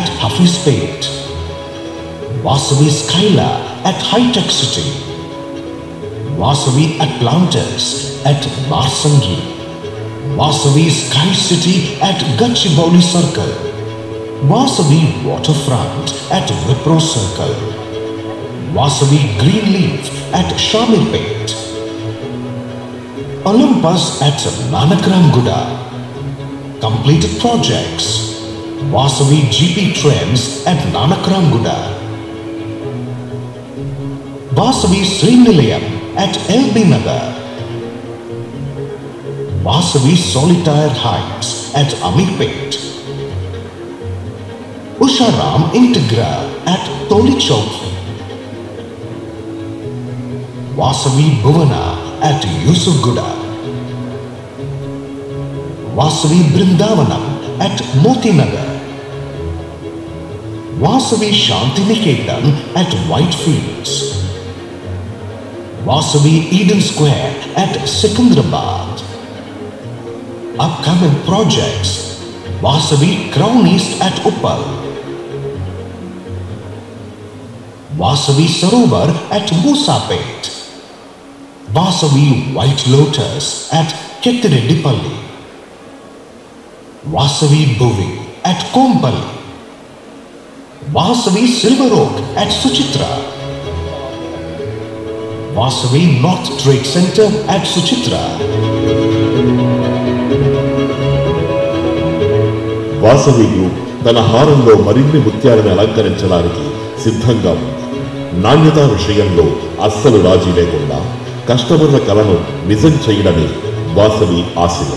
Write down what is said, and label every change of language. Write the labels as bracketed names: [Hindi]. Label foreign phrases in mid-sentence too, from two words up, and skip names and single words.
[English] Hafizpet, Vasavi Skyla at High Tech City, Vasavi Atlantis at Marsangi, Vasavi Sky City at Gachibowli Circle, Vasavi Waterfront at Wipro Circle, Vasavi Greenleaf at Shamirpet, Olympus at Nanakramguda. Completed projects: Vasavi GP Trends at Nanakramguda, Vasavi Srinilayam at LB Nagar, Vasavi Solitaire Heights at Amirpet, Usharam Integra at Toli Chowki, Vasavi Bhuvana at Yusufguda, Vasavi Brindavanam at Moti Nagar, Vasavi Shantiniketan at Whitefields, Vasavi Eden Square at Secunderabad. Upcoming projects: Vasavi Crown East at Uppal, Vasavi Sarovar at Musapet, Vasavi White Lotus at Kettireddipalli, Vasavi Bhuvi at Kompalli, Vasavi Silver Oak at Suchitra, Vasavi North Trade Center at Suchitra. [Telugu] వాసవి గ్రూప్ తన హారంలో మరిన్ని ముత్యాలను అలంకరించడానికి సిద్ధంగా ఉంది. నాణ్యత విషయంలో అస్సలు రాజీ లేకుండా కస్టమర్ల కలను నిజం చేయడమే వాసవి ఆశయం.